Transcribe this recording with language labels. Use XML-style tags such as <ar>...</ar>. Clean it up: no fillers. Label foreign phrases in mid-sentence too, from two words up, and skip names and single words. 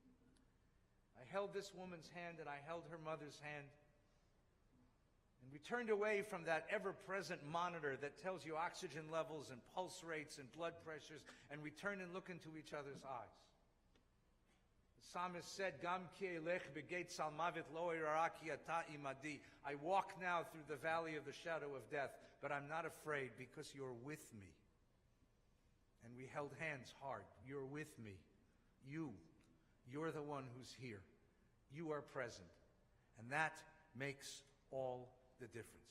<en>I held this woman's hand and I held her mother's hand. And we turned away from that ever-present monitor that tells you oxygen levels and pulse rates and blood pressures, and we turned and looked into each other's eyes. The psalmist said,</en> <he>גם כי אלך בגיא צלמות לא אירא רע כי אתה עמדי.</he> <en>I walk now through the valley of the shadow of death, but I'm not afraid because you're with me. And we held hands hard. You're with me. You're the one who's here. You are present. And that makes all the difference.</en>